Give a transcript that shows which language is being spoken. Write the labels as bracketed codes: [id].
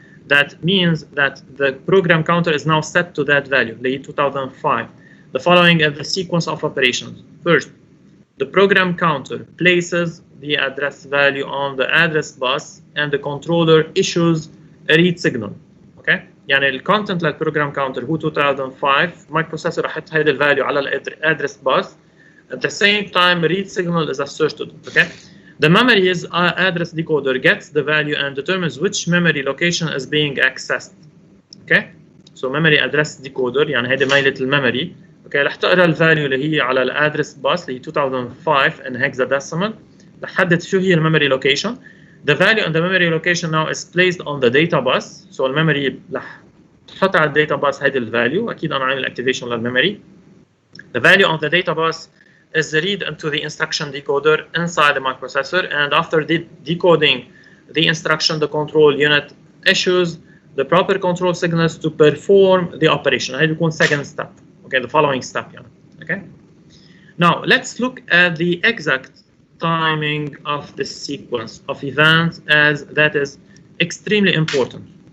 [en] That means that the program counter is now set to that value, the 2005. The following is the sequence of operations. First, the program counter places the address value on the address bus and the controller issues a read signal. Okay? [ar] يعني الكونتنت للبروجرام كاونتر هو 2005 microprocessor رح يحط هيدا الفاليو على الادرس باس. [en] At the same time, read signal is asserted. Okay, the memory's address decoder gets the value and determines which memory location is being accessed. Okay, so memory address decoder [ar] يعني هيدي ميلة الميموري. Okay, رح تقرا الفاليو اللي هي على الادرس باس اللي هي 2005 [en] in hexadecimal. [ar] رح تحدد شو هي الميموري location. [en] The value on the memory location now is placed on the data bus. [ar] So الميموري رح تحط على الداتا باس هيدي الفاليو. أكيد أنا عامل activation للميموري. [en] The value on the data bus is read into the instruction decoder inside the microprocessor, and after decoding the instruction, the control unit issues the proper control signals to perform the operation. [ar] هيدي بيكون [en] second step. Okay, the following step. Yeah. Okay. Now let's look at the exact timing of this sequence of events, as that is extremely important.